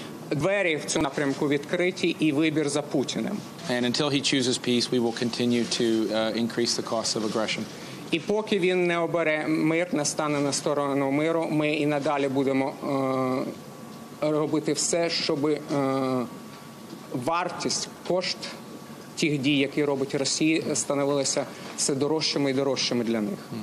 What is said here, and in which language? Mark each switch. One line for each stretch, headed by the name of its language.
Ukrainian: Двері в цьому напрямку відкриті, і вибір за Путіним.
English: And until he chooses peace, we will continue to increase the cost of aggression.
Ukrainian: І поки він не обере мир, не стане на сторону миру, ми і надалі будемо робити все, щоб вартість, кошт тих дій, які робить Росія, становилися все дорожчими і дорожчими для них.